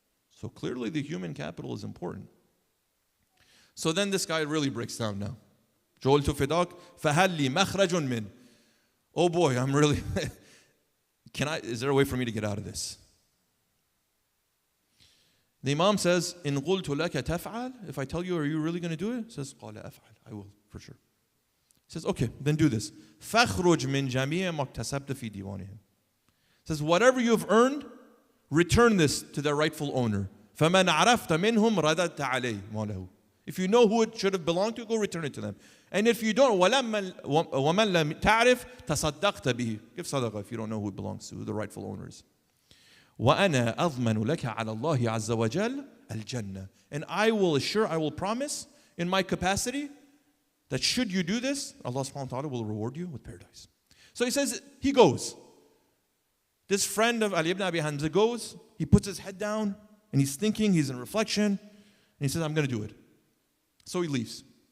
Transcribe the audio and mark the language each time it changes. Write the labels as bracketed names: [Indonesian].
[English] So clearly the human capital is important. So then this guy really breaks down now. [Arabic] جُعِلْتُ فِدَاكَ فَهَلْ لِي مَخْرَجٌ مِّنْ. [English] Oh boy, I'm really, is there a way for me to get out of this? The Imam says, [Arabic] إِن قُلْتُ لَكَ تَفْعَلْ. [English] If I tell you, are you really going to do it? He says, [Arabic] قَالَ أَفْعَلْ. [English] I will, for sure. He says, okay, then do this. [Arabic] فَخْرُجْ مِنْ جَمِيعَ مَا اكْتَسَبْتَ فِي دِيوَانِهِمْ. [English] He says, whatever you have earned, return this to their rightful owner. [Arabic] فَمَنْ عَرَفْتَ مِنْهُمْ رَدَدْتَ عَلَيْهِ مَالَهُ. [English] If you know who it should have belonged to, go return it to them. And if you don't, [Arabic] وَمَنْ لَمْ تَعْرِفْ تَصَدَّقْتَ بِهِ. [English] Give sadaqah if you don't know who it belongs to, who the rightful owner is. [Arabic] وَأَنَا أَضْمَنُ لَكَ عَلَى اللَّهِ عَزَّ وَجَلَّ الْجَنَّةِ. [English] And I will promise in my capacity that should you do this, Allah subhanahu wa ta'ala will reward you with paradise. So he says, he goes. This friend of Ali ibn Abi Hamza goes, he puts his head down, and he's thinking, he's in reflection, and he says, I'm going to do it. So he leaves.